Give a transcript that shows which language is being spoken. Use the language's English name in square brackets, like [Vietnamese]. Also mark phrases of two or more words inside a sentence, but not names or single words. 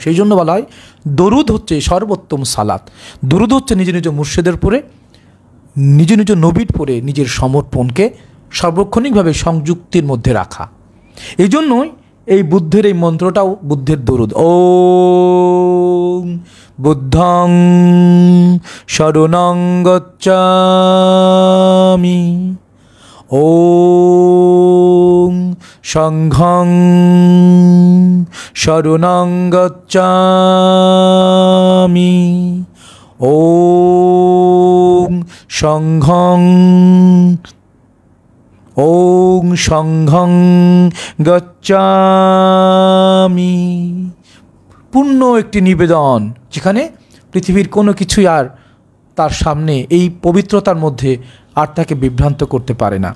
[Bangla] এই জন্য বলা হয় দরুদ হচ্ছে সর্বোত্তম সালাত। দরুদ হচ্ছে নিজ নিজ মুর্শিদের পরে, নিজ নিজ নবীর পরে নিজের সমর্পণকে সার্বক্ষণিকভাবে সংযুক্তির মধ্যে রাখা। এই জন্যই এই বুদ্ধের এই মন্ত্রটাও বুদ্ধের দরুদ। [Pali] ওম বুদ্ধং শরণং গচ্ছামি, ওম সংঘং শরণং গচ্ছামি, ওম সংঘং গচ্ছামি। [Bangla] পূর্ণ একটি নিবেদন, যেখানে পৃথিবীর কোনো কিছুই আর তার সামনে এই পবিত্রতার মধ্যে আর তাকে বিভ্রান্ত করতে পারে না।